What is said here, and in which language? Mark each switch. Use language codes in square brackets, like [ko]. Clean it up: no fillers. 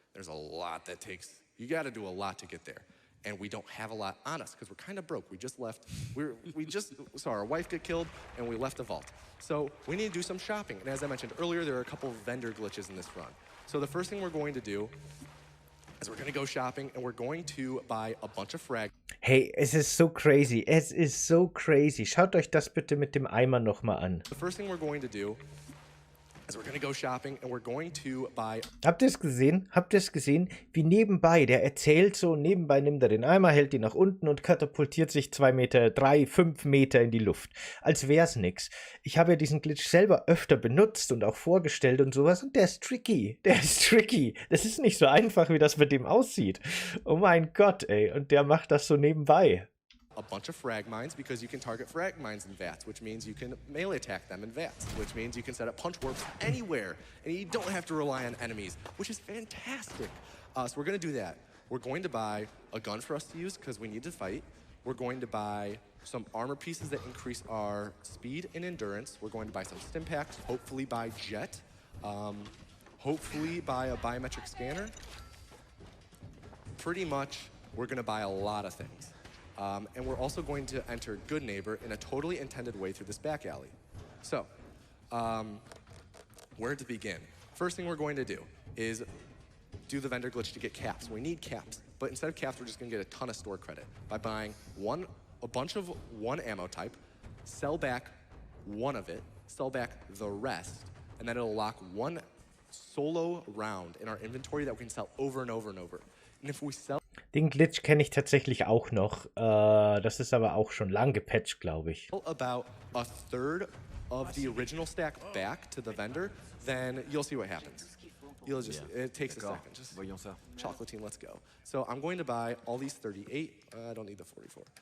[en] There's a lot that takes, you gotta do a lot to get there. And we don't have a lot on us because we're kind of broke. We just left, we just saw our wife get killed and we left the vault. So we need to do some shopping. And as I mentioned earlier, there are a couple of vendor glitches in this run. So the first thing we're going to do is we're gonna go shopping and we're going to buy a bunch of frag. [de] Hey, es ist so crazy. Es ist so crazy. Schaut euch das bitte mit dem Eimer nochmal an. [en] The first thing we're going to do is we're gonna go shopping and we're going to buy. [de] Habt ihr es gesehen? Habt ihr es gesehen? Wie nebenbei, der erzählt so, nebenbei nimmt er den Eimer, hält ihn nach unten und katapultiert sich 2 Meter, 3, 5 Meter in die Luft. Als wär's nix. Ich habe ja diesen Glitch selber öfter benutzt und auch vorgestellt und sowas, und der ist tricky. Der ist tricky. Das ist nicht so einfach, wie das mit dem aussieht. Oh mein Gott, ey. Und der macht das so nebenbei. [en] A bunch of frag mines because you can target frag mines in VATS, which means you can melee attack them in VATS, which means you can set up punch warps anywhere, and you don't have to rely on enemies, which is fantastic. So we're going to do that. We're going to buy a gun for us to use because we need to fight. We're going to buy some armor pieces that increase our speed and endurance. We're going to buy some stim packs, hopefully buy jet, hopefully buy a biometric scanner. Pretty much, we're going to buy a lot of things. And we're also going to enter Good Neighbor in a totally intended way through this back alley. So, where to begin? First thing we're going to do is do the vendor glitch to get caps. We need caps, but instead of caps, we're just gonna get a ton of store credit by buying a bunch of one ammo type, sell back one of it, sell back the rest, and then it'll lock one solo round in our inventory that we can sell over and over and over. And if we sell [de] Den Glitch kenne ich tatsächlich auch noch. Das ist aber auch schon lang gepatcht, glaube ich. [en] about a third of the original stack back to the vendor, then you'll see what happens. You'll just, it takes a second. Just chocolatine, let's go. So I'm going to buy all these 38. I don't need the 44.